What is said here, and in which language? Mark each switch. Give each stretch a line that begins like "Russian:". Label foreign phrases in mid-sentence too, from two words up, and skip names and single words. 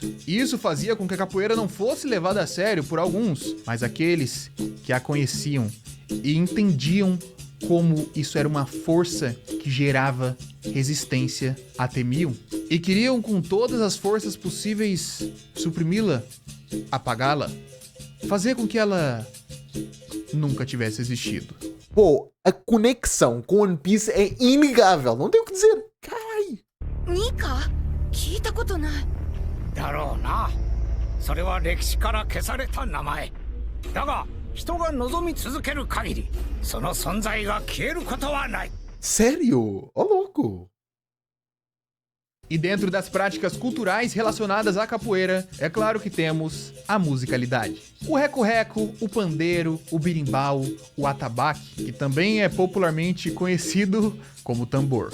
Portuguese: Isso fazia com que a capoeira não fosse levada a sério por alguns, mas aqueles que a conheciam e entendiam como isso era uma força que gerava resistência, a temiam e queriam com todas as forças possíveis suprimi-la, apagá-la, fazer com que ela nunca tivesse existido. Pô, a conexão com One Piece é inegável, não tenho o que dizer. Caralho.
Japanese: Nika? 聞いたことない。だろうな。それは歴史から消された名前。だが、人が望み続ける限り、その存在が消えることはない。
Portuguese: Sério? Ó louco. E dentro das práticas culturais relacionadas à capoeira, é claro que temos a musicalidade. O reco-reco, o pandeiro, o birimbau, o atabaque, que também é popularmente conhecido como tambor.